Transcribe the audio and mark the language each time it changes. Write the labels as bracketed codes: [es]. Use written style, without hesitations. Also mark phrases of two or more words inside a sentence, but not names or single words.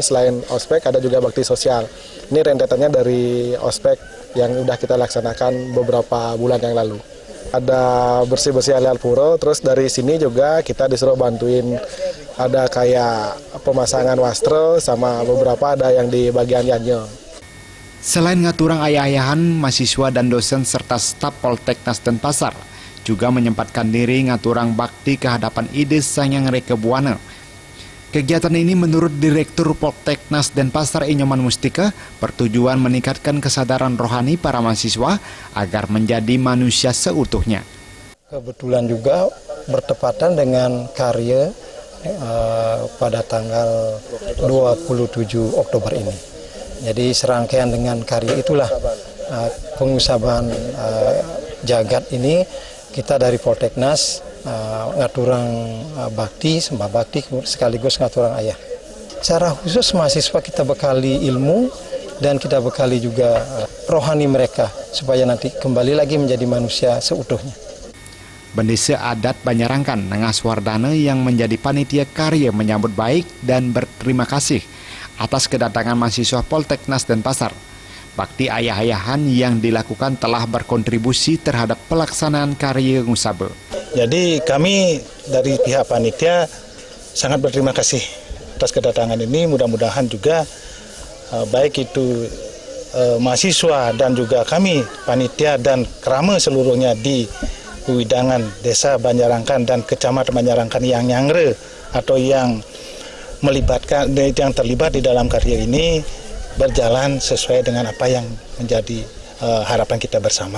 [id] Selain ospek, ada juga bakti sosial. Ini rentetannya dari ospek yang sudah kita laksanakan beberapa bulan yang lalu. Ada bersih-bersih areal pura, terus dari sini juga kita disuruh bantuin ada kayak pemasangan wastra sama beberapa ada yang di bagian yanyo. Selain [ban] ngaturang ayah-ayahan, [id] mahasiswa dan dosen serta staf Polteknas Denpasar juga menyempatkan diri [ban] ngaturang bakti [id] kehadapan Ide Sanyang Rekebuana. Kegiatan ini menurut Direktur Polteknas Denpasar Inyoman Mustika bertujuan meningkatkan kesadaran rohani para mahasiswa agar menjadi manusia seutuhnya. Kebetulan juga bertepatan dengan karya pada tanggal 27 Oktober ini. Jadi serangkaian dengan karya itulah pengusaban jagat ini kita dari Polteknas [ban] ngaturang bakti, [id] sembah bakti sekaligus [ban] ngaturang ayah. [id] Secara khusus mahasiswa kita bekali ilmu dan kita bekali juga rohani mereka supaya nanti kembali lagi menjadi manusia seutuhnya. Bendesa adat Banyarangkan Nengas Wardana yang menjadi panitia karya menyambut baik dan berterima kasih atas kedatangan mahasiswa Polteknas Denpasar. Bakti ayah-ayahan yang dilakukan telah berkontribusi terhadap pelaksanaan karya Ngusabe. Jadi kami dari pihak panitia sangat berterima kasih atas kedatangan ini. Mudah-mudahan juga baik itu mahasiswa dan juga kami panitia dan kerama seluruhnya di Widangan Desa Banyarangkan dan Kecamatan Banyarangkan yang nyangre atau yang melibatkan yang terlibat di dalam karya ini berjalan sesuai dengan apa yang menjadi harapan kita bersama.